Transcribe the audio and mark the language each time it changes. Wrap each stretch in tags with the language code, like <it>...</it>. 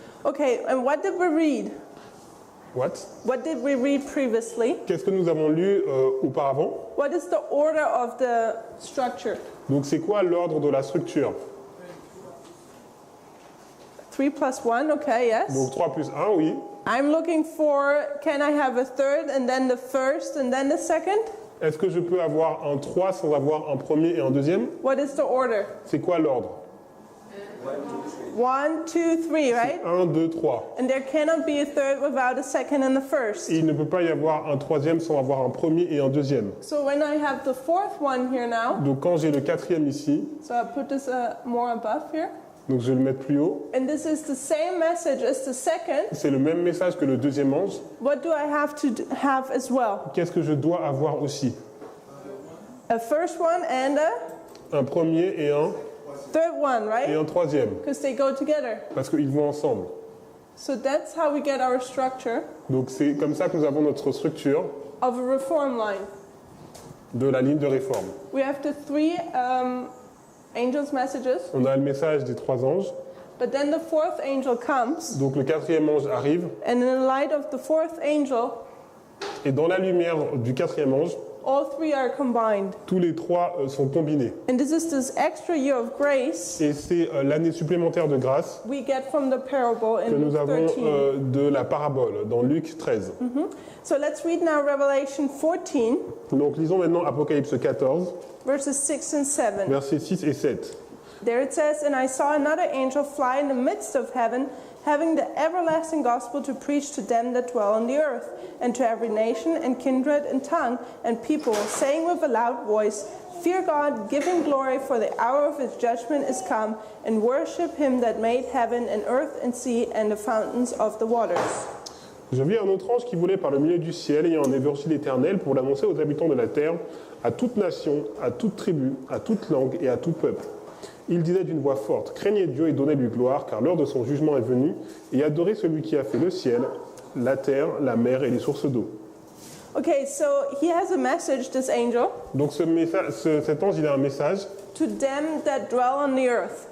<en>Okay, and what did we read? What? What did we read previously?</en> <fr>Qu'est-ce que nous avons lu auparavant?</fr> <en>What is the order of the structure?</en> <fr>Donc c'est quoi l'ordre de la structure?</fr> <en>3 plus 1, okay, yes.</en> <fr>Donc 3 plus 1, oui.</fr> <en>I'm looking for, can I have a third and then the first and then the second?</en> <fr>Est-ce que je peux avoir un 3 sans avoir un premier et un deuxième?</fr> <en>What is the order?</en> <fr>C'est quoi l'ordre?</fr> <en>1, 2, 3, right?</en> <fr>1, 2, 3.</fr> <en>And there cannot be a third without a second and a first.</en> <fr>Et il ne peut pas y avoir un troisième sans avoir un premier et un deuxième.</fr> <en>So when I have the fourth one here now,</en> <fr>Donc quand j'ai le quatrième ici,</fr> <en>so I put this more above here,</en> <fr>donc je vais le mettre plus haut,</fr> <en>and this is the same message as the second,</en> <fr>c'est le même message que le deuxième ange.</fr> <en>what do I have to have as well?</en> <fr>Qu'est-ce que je dois avoir aussi?</fr> <en>A first one and a</en> <fr>Un premier et un</fr> <en>third one, right?</en> <fr>troisième,</fr> <en>Because they go together.</en> <fr>parce qu'ils vont ensemble.</fr> <en>So that's how we get our structure</en> <fr>Donc c'est comme ça que nous avons notre structure</fr> <en>of a reform line.</en> <fr>de la ligne de réforme.</fr> <en>We have the three angels' messages,</en> <fr>On a le message des trois anges,</fr> <en>but then the fourth angel comes,</en> <fr>donc le quatrième ange arrive,</fr> <en>and in the light of the fourth angel,</en> <fr>et dans la lumière du quatrième ange,</fr> <en>all three are combined.</en> <fr>tous les trois sont combinés.</fr> <en>And this is this extra year of grace</en> <fr>Et c'est l'année supplémentaire de grâce</fr> <en>we get from the parable</en> <fr>que</fr> <en>in</en> <fr>nous</fr> <en>Luke</en> <fr>avons</fr> <en>13.</en> <fr>de la parabole dans Luc 13.</fr> <en>So let's read now Revelation 14,</en> <fr>Donc lisons maintenant Apocalypse 14,</fr> <en>verses 6 and 7.</en> <fr>versets 6 et 7.</fr> <en>There it says, "And I saw another angel fly in the midst of heaven, having the everlasting gospel to preach to them that dwell on the earth, and to every nation and kindred and tongue and people, saying with a loud voice, Fear God, give him glory, for the hour of his judgment is come, and worship him that made heaven and earth and sea and the fountains of the waters."</en> <fr>Je vis un autre ange qui volait par le milieu du ciel, ayant un évangile éternel pour l'annoncer aux habitants de la terre, à toute nation, à toute tribu, à toute langue et à tout peuple. Il disait d'une voix forte, craignez Dieu et donnez-lui gloire, car l'heure de son jugement est venue, et adorez celui qui a fait le ciel, la terre, la mer et les sources d'eau.</fr> <en>Okay, so he has a message, this angel,</en> <fr>Donc cet ange, il a un message</fr> <en>to them that dwell on the earth.</en>